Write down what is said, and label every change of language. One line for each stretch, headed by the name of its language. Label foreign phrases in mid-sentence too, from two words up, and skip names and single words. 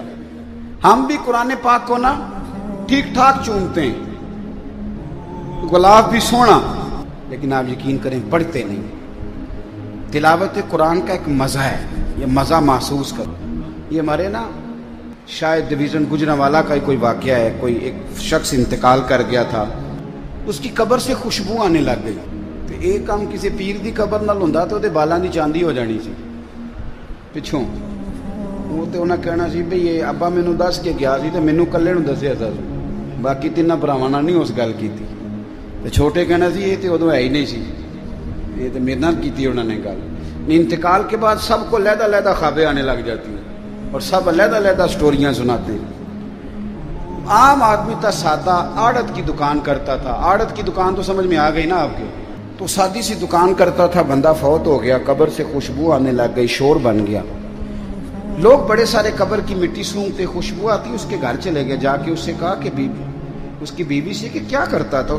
Urdu: ہم بھی قرآن پاک کو نا ٹھیک ٹھاک چومتے ہیں، غلاف بھی سونا، لیکن آپ یقین کریں پڑھتے نہیں۔ تلاوت قرآن کا ایک مزہ ہے، یہ مزہ محسوس کرو۔ یہ ہمارے نا شاید ڈویژن گجرانوالا کا کوئی واقعہ ہے، کوئی ایک شخص انتقال کر گیا تھا، اس کی قبر سے خوشبو آنے لگ گئی، تو ایک کام
Punjabi: کسی پیر دی قبر نال ہوندا تو دے بالاں دی چاندی ہو جانی سی پچھوں۔ وہ تے انہاں کہنا سی بھئی یہ ابا مینوں دس کے گیا سی تے مینوں کلے نوں دسیا سی، باقی تیناں بھراواں نال نہیں اس گل کیتی، تے چھوٹے کہنا سی یہ تے ادوں ہے ہی نہیں سی،
Urdu: یہ تو میرے
Punjabi: نال کیتی انہوں نے گل۔
Urdu: انتقال کے بعد سب کو علیحدہ علیحدہ خوابیں آنے لگ جاتی ہیں اور سب علیحدہ علیحدہ سٹوریاں سناتے ہیں۔ عام آدمی تھا سادہ، آڑت کی دکان کرتا تھا، آڑت کی دکان تو سمجھ میں آ گئی نا آپ کے، تو سادی سی دکان کرتا تھا، بندہ فوت ہو گیا، قبر سے خوشبو آنے لگ گئی، شور بن گیا، لوگ بڑے سارے قبر کی مٹی سونگتے، خوشبو آتی، اس کے گھر چلے گئے، جا کے اس سے کہا کہ بیوی، اس کی بیوی سے کہ کیا کرتا تھا؟